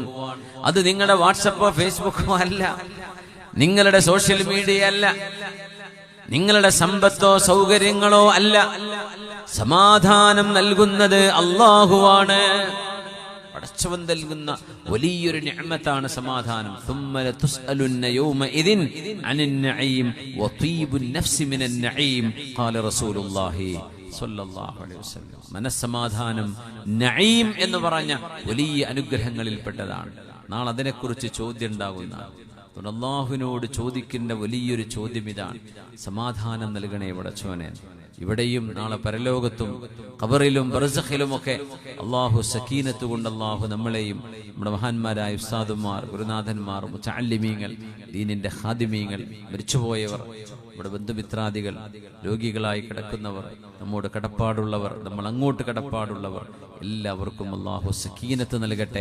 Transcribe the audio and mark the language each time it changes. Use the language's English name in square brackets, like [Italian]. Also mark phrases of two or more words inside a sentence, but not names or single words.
[Malayalam] അത് നിങ്ങളുടെ വാട്സപ്പോ ഫേസ്ബുക്കോ അല്ല, നിങ്ങളുടെ [English] social media [Malayalam] അല്ല, നിങ്ങളുടെ സമ്പത്തോ സൗകര്യങ്ങളോ അല്ല. സമാധാനം നൽകുന്നത് അല്ലാഹുവാണ്. പടച്ചവൻ നൽകുന്ന വലിയൊരു നിഅമത്താണ് സമാധാനം. [Arabic] ثم لتسألن يومئذ عن النعيم وطيب النفس من النعيم قال رسول الله صلى الله عليه وسلم. [Malayalam] മനസ്സമാധാനം നഈം എന്ന് പറഞ്ഞ വലിയ അനുഗ്രഹങ്ങളിൽപ്പെട്ടതാണ്. നാളെ അതിനെക്കുറിച്ച് ചോദ്യം ഉണ്ടാകുന്നതാണ്. അല്ലാഹുവിനോട് ചോദിക്കുന്ന വലിയൊരു ചോദ്യം ഇതാണ്, സമാധാനം നൽകണേ പടച്ചവനെ. ഇവിടെയും നാളെ പരലോകത്തും ഖബറിലും ബർസഖിലുമൊക്കെ അള്ളാഹു സക്കീനത്ത് കൊണ്ട് അള്ളാഹു നമ്മളെയും നമ്മുടെ മഹാന്മാരായ ഉസ്താദുമാർ, ഗുരുനാഥന്മാർ, മുതഅല്ലിമീങ്ങൾ, ദീനിന്റെ ഖാദിമീങ്ങൾ, മരിച്ചുപോയവർ, നമ്മുടെ ബന്ധുമിത്രാദികൾ, രോഗികളായി കിടക്കുന്നവർ, നമ്മോട് കടപ്പാടുള്ളവർ, നമ്മൾ അങ്ങോട്ട് കടപ്പാടുള്ളവർ, എല്ലാവർക്കും അള്ളാഹു സക്കീനത്ത് നൽകട്ടെ.